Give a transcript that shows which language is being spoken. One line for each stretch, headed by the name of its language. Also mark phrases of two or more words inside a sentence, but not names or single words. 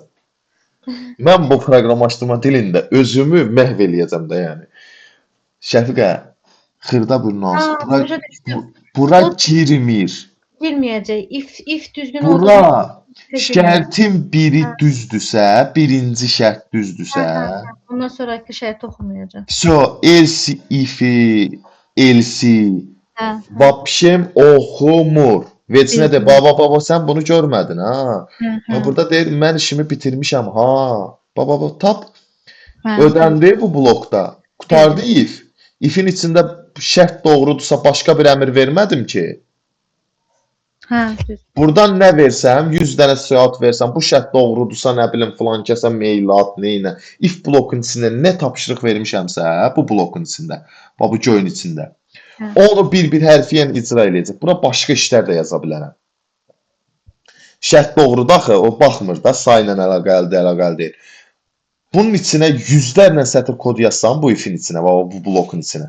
Azerbaijani: Mən bu proqramlaşdırma dilində özümü məhv eləyəcəm də, yəni. Şəfiqə, xırda bir nüans. Bura girmir. Girməyəcək. If düzgün olduğu Bura şərtin biri düzdürsə, birinci şərt düzdürsə, ondan sonraki şərt oxunmayacaq. so,
English: else if-
Azerbaijani: i, else vapşem oxumur. Vecinə də, baba, sən bunu görmədin, ha? Burada deyir, mən işimi bitirmişəm, ha? Baba, tap. Hə,
Turkish: Ödendi bu blokda. Kurtardı if. Ifin içinde şart doğrudursa başka bir emir vermedim ki.
Azerbaijani: hə, düz.
Turkish: Buradan ne versem, 100 tane saat versem, bu şart doğrudursa ne bileyim falan kəsə mail at, neyinə.
Azerbaijani: If blokun içində nə tapşırıq vermişəmsə, bu blokun içində, bu join içində. Hə. Onu bir-bir hərfiyyən icra eləyəcək. Buna başqa işlər də yaza bilərəm. Şərt doğrudur axı, o baxmır da, sayla əlaqəli deyil. Bunun içinə yüzlərlə sətir kod yazsam bu ifin içinə, bu blokun içinə.